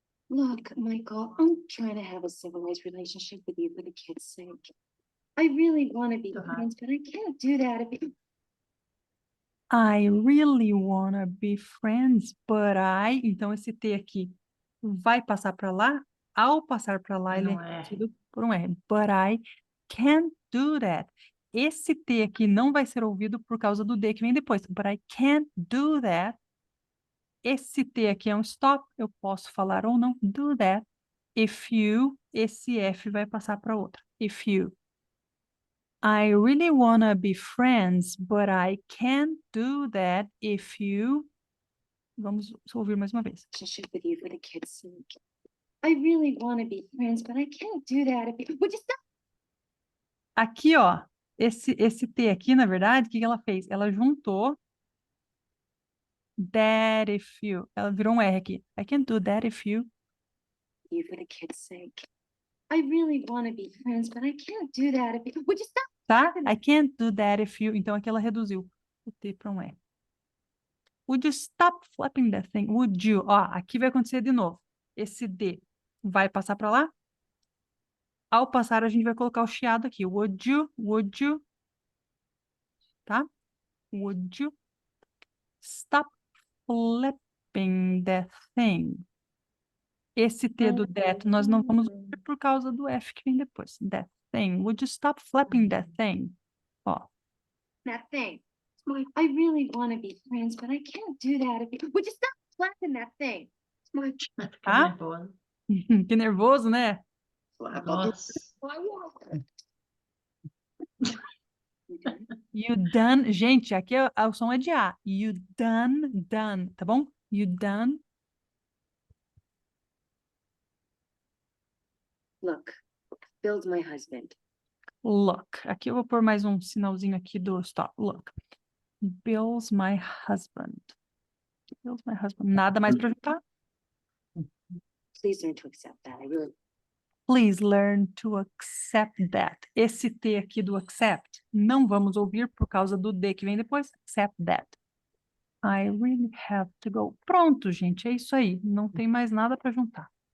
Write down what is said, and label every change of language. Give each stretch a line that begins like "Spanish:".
English: look, Michael, I'm trying to have a civilized relationship with you for the kids' sake. I really want to be friends, but I can't do that if you... I really wanna be friends, but I...
Portuguese: Então, esse T aqui vai passar para lá. Ao passar para lá, ele é Não é. repetido por um R.
English: But I can't do that.
Portuguese: Esse T aqui não vai ser ouvido por causa do D que vem depois.
English: But I can't do that.
Portuguese: Esse T aqui é um stop. Eu posso falar ou não.
English: Do that. If you...
Portuguese: Esse F vai passar para outra.
English: If you... I really wanna be friends, but I can't do that if you...
Portuguese: Vamos ouvir mais uma vez.
English: Relationship with you for the kids' sake. I really want to be friends, but I can't do that if you... Would you stop?
Portuguese: Aqui, ó, esse T aqui, na verdade, o que que ela fez? Ela juntou
English: that if you.
Portuguese: Ela virou um R aqui.
English: I can't do that if you. You for the kids' sake. I really want to be friends, but I can't do that if you... Would you stop?
Portuguese: Tá?
English: I can't do that if you.
Portuguese: Então aqui ela reduziu o T para um R.
English: Would you stop flapping that thing? Would you?
Portuguese: Ó, aqui vai acontecer de novo. Esse D vai passar para lá. Ao passar, a gente vai colocar o chiado aqui.
English: Would you,
Portuguese: tá?
English: Would you stop flapping that thing?
Portuguese: Esse T do that nós não vamos ouvir por causa do F que vem depois.
English: That thing. Would you stop flapping that thing?
Portuguese: Ó.
English: That thing. I really want to be friends, but I can't do that if you... Would you stop flapping that thing?
Portuguese: Vai ficar Ah? nervosa. Que nervoso, né? Nossa.
English: You done.
Portuguese: Gente, aqui o som é de A.
English: You done, tá bom? You done. Look, Bill's my husband. Look.
Portuguese: Aqui eu vou pôr mais um sinalzinho aqui do stop.
English: Look. Bill's my husband. Bill's my husband.
Portuguese: Nada mais pra juntar?
English: Please learn to accept that. I really... Please learn to accept that.
Portuguese: Esse T aqui do accept não vamos ouvir por causa do D que vem depois.
English: Accept that. I really have to go.
Portuguese: Pronto, gente, é isso aí. Não tem mais nada para juntar.